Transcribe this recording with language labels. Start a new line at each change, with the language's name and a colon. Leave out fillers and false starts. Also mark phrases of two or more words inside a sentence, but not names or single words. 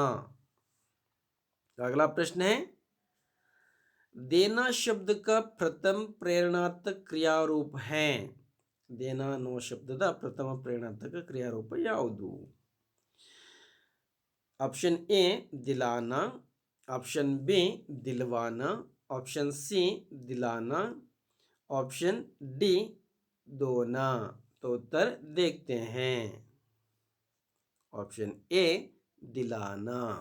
Hindi: अगला प्रश्न है, देना शब्द का प्रथम प्रेरणार्थक क्रियारूप है।
Kannada: देना ಅನ್ನುವ ಶಬ್ದದ ಪ್ರಥಮ ಪ್ರೇರಣಾರ್ಥಕ ಕ್ರಿಯಾರೂಪ ಯಾವುದು।
Hindi: ऑप्शन ए दिलाना, ऑप्शन बी दिलवाना, ऑप्शन सी दिलाना, ऑप्शन डी दोना। तो उत्तर देखते हैं। ऑप्शन ए दिलाना।